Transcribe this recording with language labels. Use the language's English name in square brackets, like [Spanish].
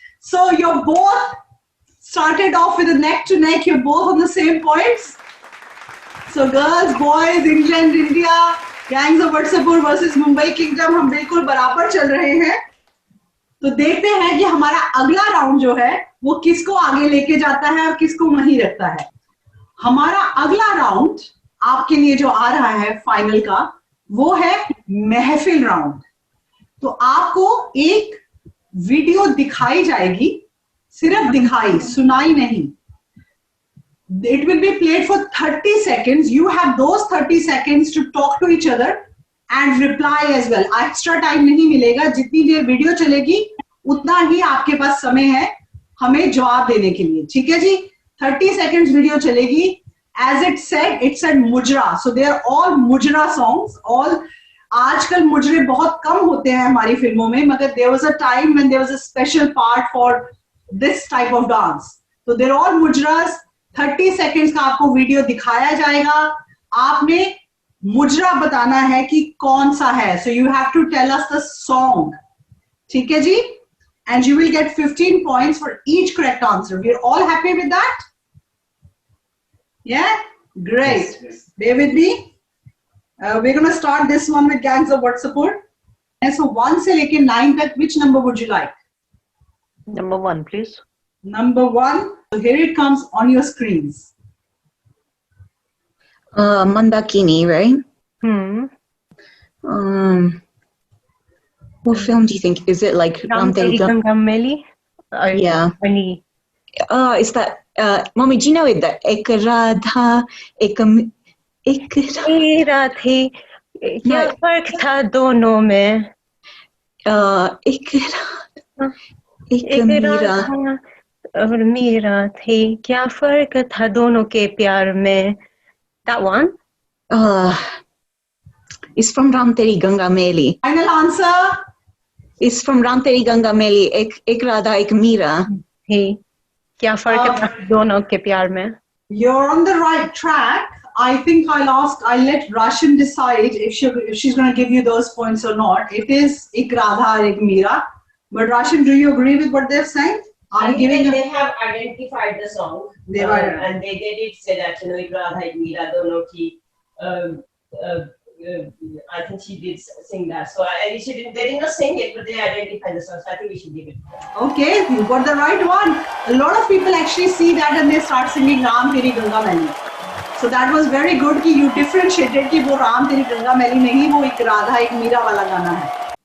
[English] So you're both started off with a neck to neck. You're both on the same points. So girls, boys, England, India, gangs of Watsapur versus Mumbai Kingdom, [Hindi] हम बिल्कुल बराबर चल रहे हैं। तो देखते हैं कि हमारा अगला राउंड जो है वो किसको आगे लेके जाता है और किसको वहीं रखता है। हमारा अगला राउंड आपके लिए जो आ रहा है फाइनल का, वो है महफिल राउंड। तो आपको एक वीडियो दिखाई जाएगी, सिर्फ दिखाई, सुनाई नहीं। [English] It will be played for 30 seconds. You have those 30 seconds to talk to each other and reply as well. Extra time [Hindi] नहीं मिलेगा, जितनी देर वीडियो चलेगी उतना ही आपके पास समय है हमें जवाब देने के लिए, ठीक है जी। 30 seconds वीडियो चलेगी। [English] As it said mujra, so they are all mujra songs. All [Hindi] आजकल मुजरे बहुत कम होते हैं हमारी फिल्मों में, मगर [English] there was a time when there was a special part for this type of dance. So they're all mujras. [Hindi] 30 seconds का आपको वीडियो दिखाया जाएगा, आपने मुजरा बताना है कि कौन सा है। [English] So you have to tell us the song, [Hindi] ठीक है जी, [English] and you will get 15 points for each correct answer. We're all happy with that? Yeah, great. Bear with me. We're going to start this one with gangs of Watsapur. So [Hindi] 1 से लेके 9 तक, [English] which number would you like? Number 1, please. Number 1. So here it comes on your screens. Mandakini, right? What film do you think? Is it like Ram Teri Ganga Meli? Yeah. Funny. Is that Mommy, do you know it? That Ek Radha, एक [Hindi] मेरा थी, क्या फर्क था दोनों में? एक मीरा और मीरा थी, क्या फर्क था दोनों के प्यार में? [English] That one? It's from Ram Teri Ganga Meli. Final answer? It's from Ram Teri Ganga Meli. [Hindi] एक राधा एक मीरा थी, क्या फर्क था दोनों के प्यार में? [English] You're on the right track. I think I'll let Rashan decide if she's going to give you those points or not. It is Ek Radha Ek Meera. But Rashan, do you agree with what they're saying? Are you giving? They have identified the song. They were, and they did say that, Ek Radha Ek Meera dono ki. I think she did sing that. So they did not sing it, but they identified the song. So I think we should give it. Okay, you got the right one. A lot of people actually see that and they start singing Ram Teri Ganga Meli. So that was very good [Hindi] कि [English] you differentiated [Hindi] कि वो राम तेरी गंगा मैली नहीं, वो एक राधा एक मीरा वाला गाना है।